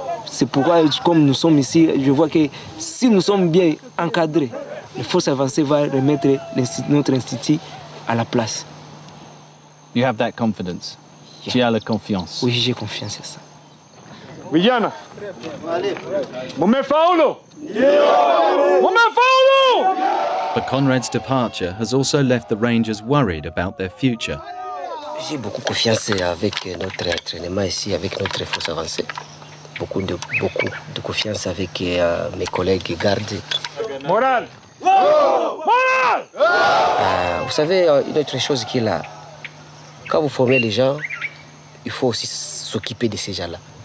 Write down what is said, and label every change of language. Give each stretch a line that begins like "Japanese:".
French: C'est pourquoi, comme nous sommes ici, je vois que si nous sommes bien encadrés, les forces avancées vont remettre notre institut à la place.
English: You have that confidence?
French: Yeah. Tu as la confiance? Oui, j'ai confiance en ça.
Swahili: Vijana, mumefaulu! Mumefaulu!
English: But Conrad's departure has also left the Rangers worried about their future.
French: J'ai beaucoup confiance avec notre entraînement ici, avec notre force avancée. Beaucoup de confiance avec mes collègues gardes. Moral! Moral! Vous savez, une autre chose qui est là, quand vous formez les gens, il faut aussi s'occuper de ces gens-là.